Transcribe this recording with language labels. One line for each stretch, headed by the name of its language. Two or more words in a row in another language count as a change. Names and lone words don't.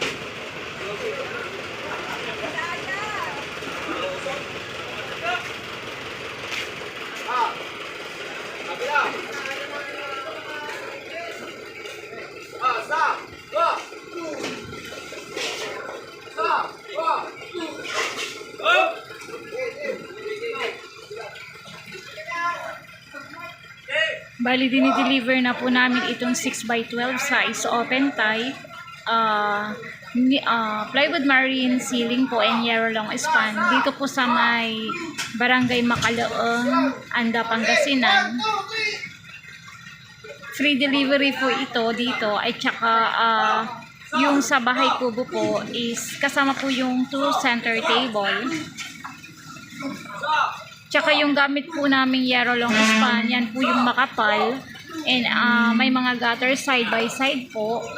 English: Stop. Go. Stop. Go. Up.
Filipino: Bali, dinideliver na po namin itong 6x12 size
English: open type. Plywood marine ceiling po and Yarolong span.
Filipino: Dito po sa may Barangay Macaloong, Anda, Pangasinan. Free delivery po ito dito. Ay tsaka yung sa bahay kubo po is kasama po yung 2
English: center table.
Filipino: Tsaka yung gamit po naming Yarolong span, yan po yung makapal.
English: And
Filipino: may mga
English: gutter side by side po.